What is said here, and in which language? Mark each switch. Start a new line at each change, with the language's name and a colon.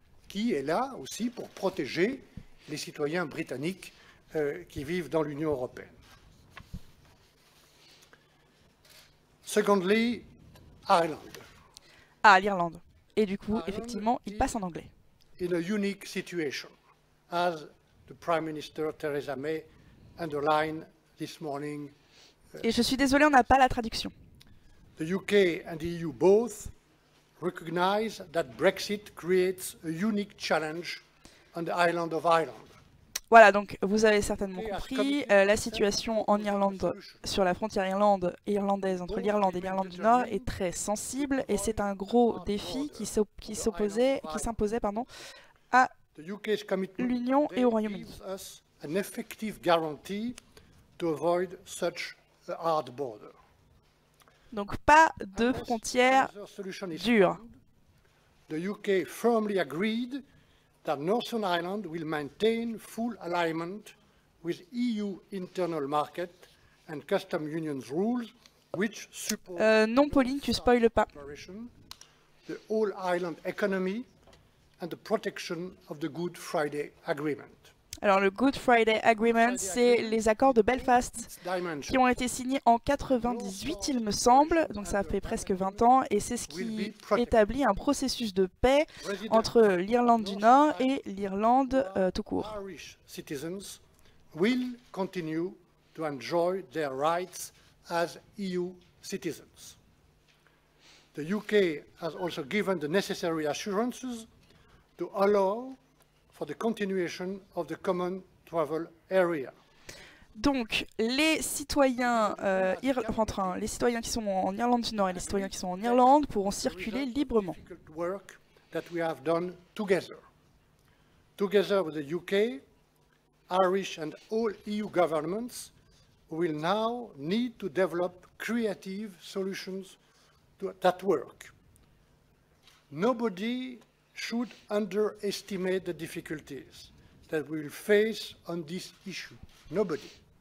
French: Qui est là aussi pour protéger les citoyens britanniques qui vivent dans l'Union européenne.
English: Secondly, Ireland.
French: Ah, l'Irlande. Et du coup, effectivement, il passe en anglais.
English: In a unique situation, as the Prime Minister Theresa May underlined this morning.
French: Et je suis désolé, on n'a pas la traduction.
English: The UK and the EU both recognize that Brexit creates a unique challenge on the island of Ireland.
French: Voilà, donc vous avez certainement compris, la situation en Irlande, sur la frontière irlandaise entre l'Irlande et l'Irlande du Nord est très sensible et c'est un gros défi qui s'imposait à l'Union et au Royaume-Uni.
English: An effective guarantee to avoid such a hard border.
French: Donc pas de frontières dures.
English: The UK firmly agreed that Northern Ireland will maintain full alignment with EU internal market and custom unions rules which support
French: non Pauline, tu spoiles pas.
English: The whole island economy and the protection of the Good Friday Agreement.
French: Alors le Good Friday Agreement, c'est les accords de Belfast qui ont été signés en 98, il me semble, donc ça fait presque 20 ans, et c'est ce qui établit un processus de paix entre l'Irlande du Nord et l'Irlande tout court.
English: Irish citizens will continue to enjoy their rights as EU citizens. The UK has also given the necessary assurances to allow for the continuation of the common travel area.
French: Donc, les citoyens qui sont en Irlande du Nord et les citoyens qui sont en Irlande pourront circuler librement.
English: Work that we have done together. Together with the UK, Irish and all EU governments will now need to develop creative solutions that work. Nobody should underestimate the difficulties that we will face on this issue. Nobody.